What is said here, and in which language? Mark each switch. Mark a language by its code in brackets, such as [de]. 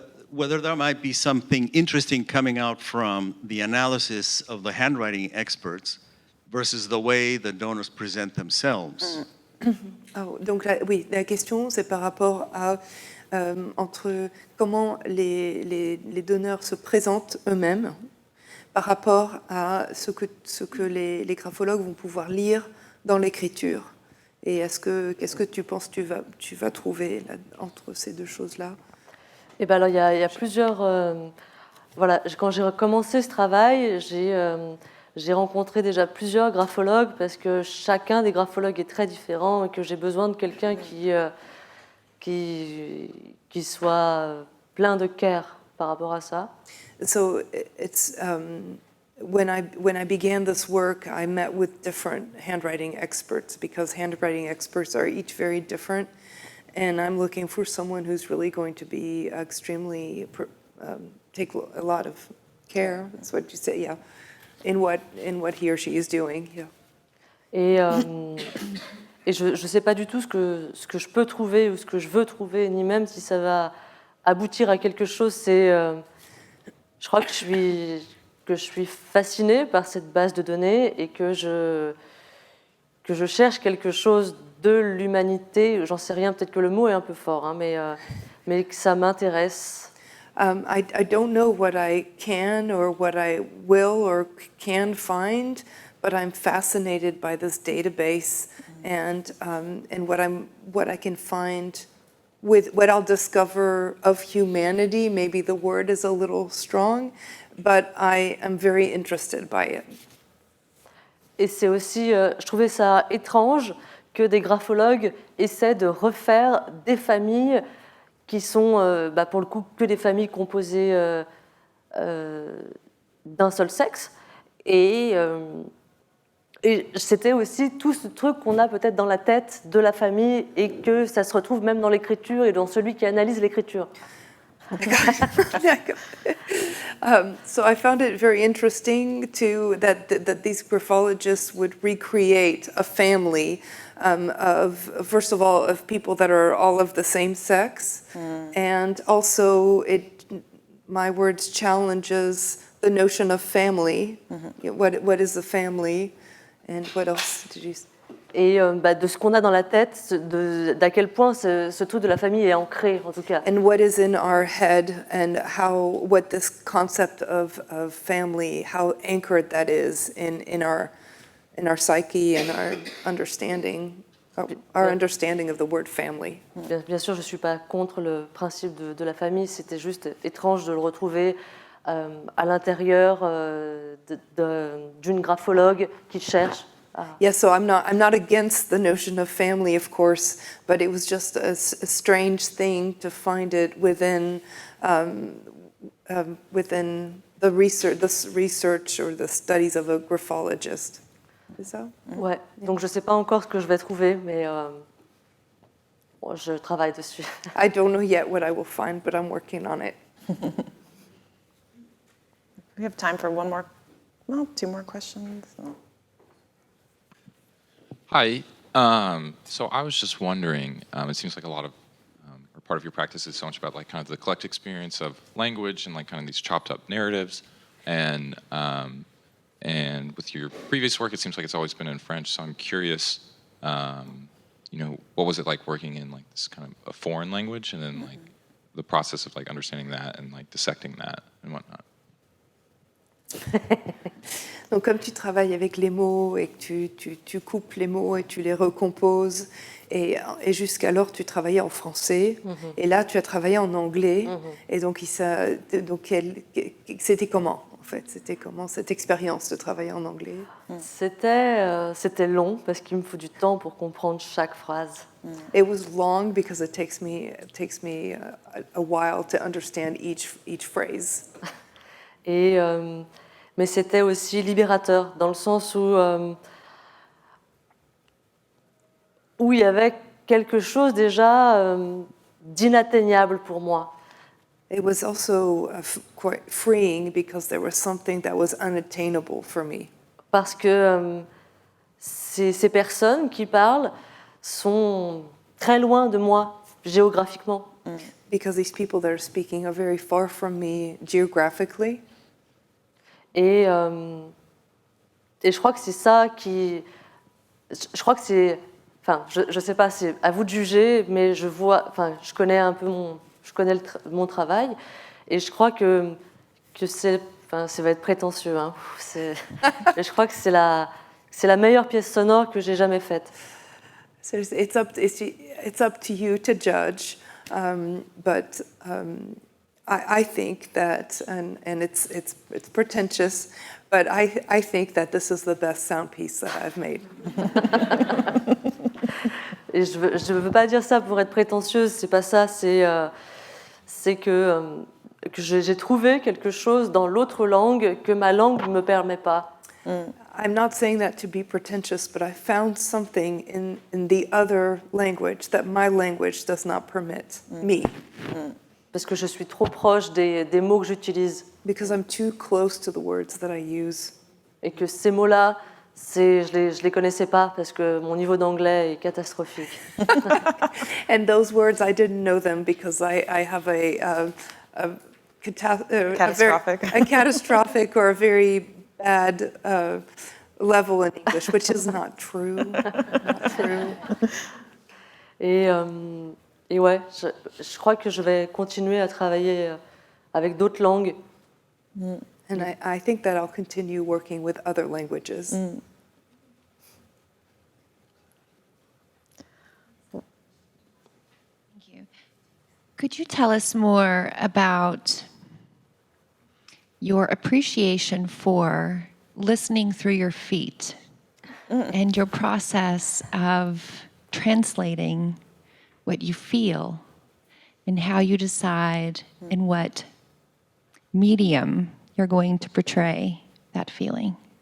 [en] Whether there might be something interesting coming out from the analysis of the handwriting experts versus the way the donors present themselves. [fr] Donc la question c'est par rapport à entre comment les donneurs se présentent eux-mêmes par rapport à ce que les graphologues vont pouvoir lire dans l'écriture. Et qu'est-ce que tu penses tu vas trouver là, entre ces deux choses-là? Et ben alors il y a plusieurs. Voilà, quand j'ai commencé ce travail, j'ai rencontré déjà plusieurs graphologues parce que chacun des graphologues est très différent et que j'ai besoin de quelqu'un qui soit plein de [en] care [fr] par rapport à ça. [en] So it's when I began this work, I met with different handwriting experts because handwriting experts are each very different. And I'm looking for someone who's really going to be extremely, take a lot of care, that's what you say, yeah, in what he or she is doing, yeah. [fr] Et je ne sais pas du tout ce que je peux trouver ou ce que je veux trouver, ni même si ça va aboutir à quelque chose. Je crois que je suis fascinée par cette base de données et que je cherche quelque chose de l'humanité, j'en sais rien, peut-être que le mot est un peu fort, hein, mais que ça m'intéresse. [en] I don't know what I can or what I will or can find, but I'm fascinated by this database and what I can find with what I'll discover of humanity. Maybe the word is a little strong, but I am very interested by it. [fr] Et c'est aussi, je trouvais ça étrange que des graphologues essaient de refaire des familles qui sont, pour le coup, que des familles composées d'un seul sexe. Et c'était aussi tout ce truc qu'on a peut-être dans la tête de la famille et que ça se retrouve même dans l'écriture et dans celui qui analyse l'écriture. [en] So I found it very interesting that these graphologists would recreate a family of, first of all, of people that are all of the same sex, and also my words challenges the notion of family. What is a family, and what else did you? [fr] et de ce qu'on a dans la tête, d'à quel point ce truc de la famille est ancré, en tout cas. [en] And what is in our head and what this concept of family, how anchored that is in our psyche and our understanding of the word family. [fr] Bien sûr, je ne suis pas contre le principe de la famille, c'était juste étrange de le retrouver à l'intérieur d'une graphologue qui cherche. [en] Yeah, so I'm not against the notion of family, of course, but it was just a strange thing to find it within the research or the studies of a graphologist. [fr] C'est ça? Ouais. Donc je sais pas encore ce que je vais trouver, mais je travaille dessus. [en] I don't know yet what I will find, but I'm working on it. We have time for two more questions. Hi. So I was just wondering, it seems like a lot of, or part of your practice is so much about like kind of the collective experience of language and like kind of these chopped up narratives. And with your previous work, it seems like it's always been in French. So I'm curious, what was it like working in like this kind of a foreign language, and then like the process of like understanding that and like dissecting that and whatnot. [fr] Donc, comme tu travailles avec les mots et que tu coupes les mots et tu les recomposes, et jusqu'alors tu travaillais en français, et là tu as travaillé en anglais, et donc c'était comment en fait? C'était comment cette expérience de travailler en anglais? C'était long parce qu'il me faut du temps pour comprendre chaque phrase. [en] It was long because it takes me a while to understand each phrase. [fr] Et mais c'était aussi libérateur, dans le sens où il y avait quelque chose déjà d'inatteignable pour moi. [en] It was also quite freeing because there was something that was unattainable for me. [fr] Parce que ces personnes qui parlent sont très loin de moi géographiquement. [en] Because these people that are speaking are very far from me geographically. [fr] Et je crois que c'est ça qui... Je crois que c'est... Enfin, je sais pas, c'est à vous de juger, mais je connais un peu mon travail, et je crois que ça va être prétentieux, hein. Je crois que c'est la meilleure pièce sonore que j'ai jamais faite. [en] So it's up to you to judge, but I think that, and it's pretentious, but I think that this is the best sound piece that I've made. [fr] Et je veux pas dire ça pour être prétentieuse, c'est pas ça, c'est que j'ai trouvé quelque chose dans l'autre langue que ma langue ne me permet pas. [en] I'm not saying that to be pretentious, but I found something in the other language that my language does not permit me. [fr] Parce que je suis trop proche des mots que j'utilise. [en] Because I'm too close to the words that I use. [fr] Et que ces mots-là, je les connaissais pas parce que mon niveau d'anglais est catastrophique. [en] And those words, I didn't know them because I have a catastrophic or a very bad level in English, which is not true. Not true. [fr] Et ouais, je crois que je vais continuer à travailler avec d'autres langues. [en] And I think that I'll continue working with other languages. Thank you. Could you tell us more about your appreciation for listening through your feet and your process of translating what you feel and how you decide in what medium you're going to portray that feeling?